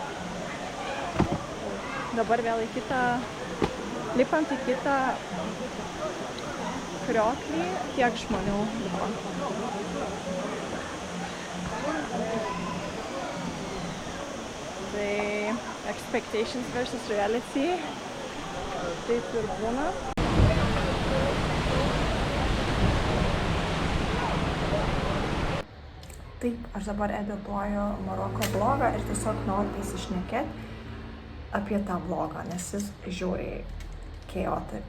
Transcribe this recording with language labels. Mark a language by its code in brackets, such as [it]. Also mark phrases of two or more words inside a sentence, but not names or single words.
[lt] Dabar vėl lipant į kitą krioklį, tiek žmonių lipa. Tai [en] expectations versus reality, [lt] taip ir būna. Taip, aš dabar edituoju Maroko blogą ir tiesiog noriu įsišnekėti apie tą blogą, nes jis žiauriai chaotic.